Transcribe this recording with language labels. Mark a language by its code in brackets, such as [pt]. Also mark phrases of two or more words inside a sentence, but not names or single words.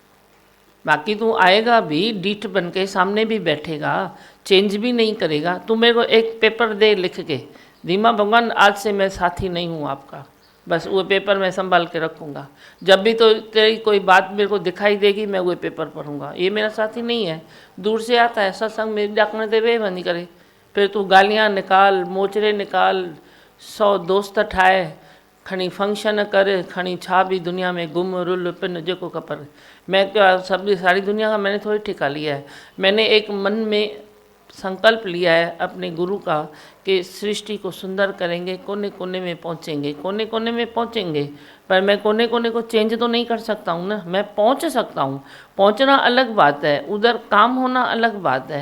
[hi] बाकी तू आएगा भी डीठ बन के, सामने भी बैठेगा, चेंज भी नहीं करेगा। तू मेरे को एक पेपर दे लिख के, धीमा भगवान आज से मैं साथी नहीं हूँ आपका, बस वो पेपर मैं संभाल के रखूँगा। जब भी तो तेरी कोई बात मेरे को दिखाई देगी मैं वो पेपर पढ़ूँगा। ये मेरा साथी नहीं है, दूर से आता है सत्संग में [sd] ॾाकण ते वेह वञी करे, फिर तू गालियाँ निकाल, मोचरे निकाल, 100 दोस्त ठाहे, खणी फंक्शन कर, खणी छा भी दुनिया में गुम रुल पिन जेको खपर। [hi] मैं क्या सब सारी दुनिया का मैंने थोड़ी ठिका लिया है, मैंने एक मन में संकल्प लिया है अपने गुरु का कि सृष्टि को सुंदर करेंगे, कोने कोने में पहुँचेंगे, कोने कोने में पहुँचेंगे। पर मैं कोने कोने को चेंज तो नहीं कर सकता हूँ ना, मैं पहुँच सकता हूँ, पहुँचना अलग बात है, उधर काम होना अलग बात है।